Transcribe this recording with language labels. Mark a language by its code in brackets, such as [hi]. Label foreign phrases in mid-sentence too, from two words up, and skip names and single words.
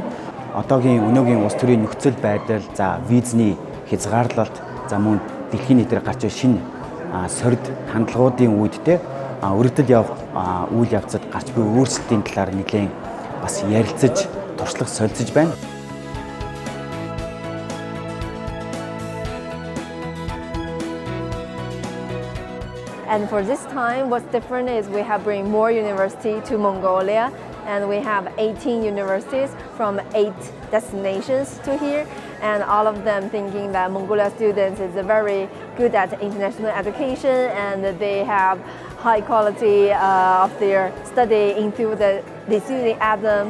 [mn] Одоогийн өнөөгийн улс төрийн нөхцөл байдал за визний хязгаарлалт за мөн дэлхийн нийтээр гарч буй шинэ сорид хандлагуудын үедтэй өргөдөл явах үйл явцад гарч буй өөрчлөлтийн талаар нэлээд бас ярилцаж туршлага солилцож байна. [en] And for this time, what's different is we have bring more university to Mongolia, and we have 18 universities from 8 destinations to here, and all of them thinking that Mongolia students is very good at international education, and they have high quality of their study enthusiasm.